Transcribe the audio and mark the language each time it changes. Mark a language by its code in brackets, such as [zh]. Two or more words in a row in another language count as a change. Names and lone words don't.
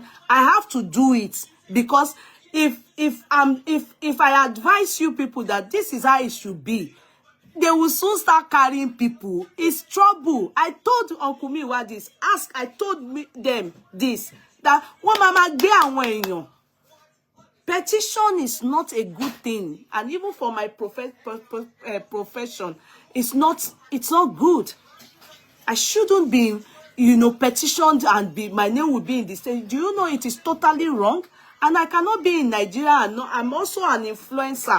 [en] I have to do it because if I advise you people that this is how it should be, they will soon start carrying people. It's trouble. I told Uncle Miwa this. I told them this. That one [yo] mama gbe awon eyan. [en] Petition is not a good thing, and even for my profession, it's not good. I shouldn't be you know, petitioned and my name would be in the state. Do you know it is totally wrong? And I cannot be in Nigeria and not, I'm also an influencer.